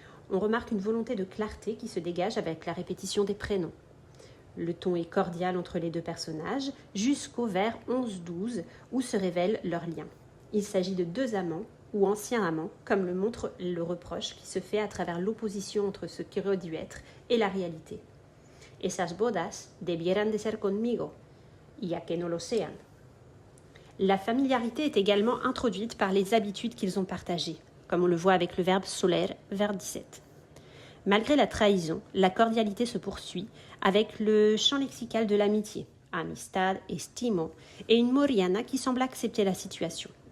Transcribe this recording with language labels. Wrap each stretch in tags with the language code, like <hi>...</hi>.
<fr>On remarque une volonté de clarté qui se dégage avec la répétition des prénoms. Le ton est cordial entre les deux personnages jusqu'au vers 11-12 où se révèle leur lien. Il s'agit de 2 amants ou anciens amants, comme le montre le reproche qui se fait à travers l'opposition entre ce qui aurait dû être et la réalité.</fr> <es>Esas bodas debieran de ser conmigo, ya que no lo sean.</es> <fr>La familiarité est également introduite par les habitudes qu'ils ont partagées, comme on le voit avec le verbe soler, vers 17. Malgré la trahison, la cordialité se poursuit avec le champ lexical de l'amitié, amistad, estimo, et une Moriana qui semble accepter la situation.</fr>